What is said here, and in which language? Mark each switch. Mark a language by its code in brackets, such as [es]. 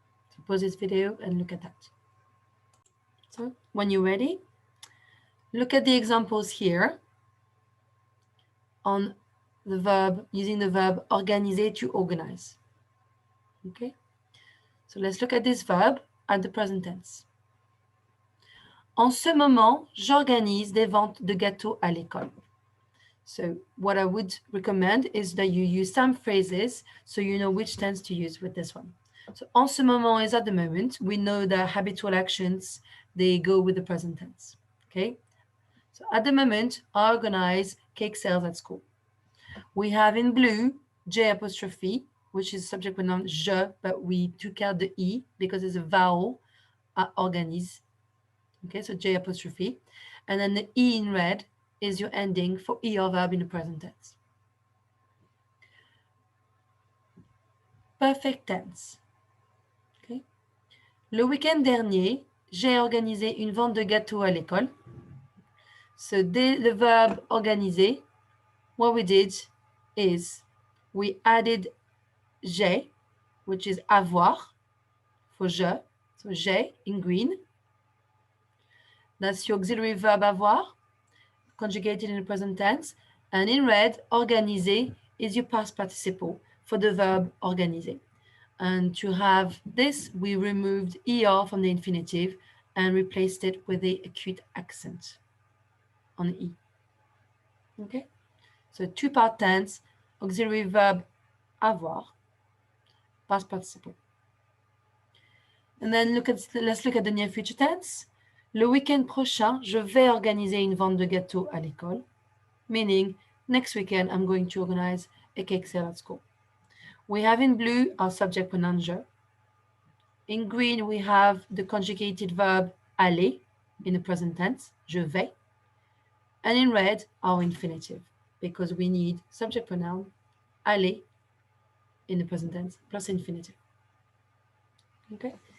[en] So pause this video and look at that. So when you're ready, look at the examples here on the verb, using the verb organiser, to organize. Okay, so let's look at this verb at the present tense. [fr] En ce moment, j'organise des ventes de gâteaux à l'école. [en] So what I would recommend is that you use some phrases so you know which tense to use with this one. So [fr] en ce moment [en] is at the moment. We know that habitual actions, they go with the present tense. Okay. So at the moment, I organize cake sales at school. We have in blue, J apostrophe, which is subject pronoun je, but we took out the E because it's a vowel, organise. Okay, so J apostrophe. And then the E in red is your ending for ER verb in the present tense. Perfect tense. Okay. [fr] Le week-end dernier, j'ai organisé une vente de gâteaux à l'école. [en] So the verb organiser, what we did is we added j'ai, which is avoir for je. So j'ai in green. That's your auxiliary verb avoir, conjugated in the present tense. And in red, organiser is your past participle for the verb organiser. And to have this, we removed ER from the infinitive and replaced it with the acute accent on the E. Okay? So 2-part tense, auxiliary verb avoir, past participle. And then let's look at the near future tense. [fr] Le week-end prochain, je vais organiser une vente de gâteaux à l'école. [en] Meaning, next weekend, I'm going to organize a cake sale at school. We have in blue our subject pronoun je. In green, we have the conjugated verb aller in the present tense, [fr] je vais. [en] And in red, our infinitive, because we need subject pronoun aller in the present tense plus infinitive. Okay.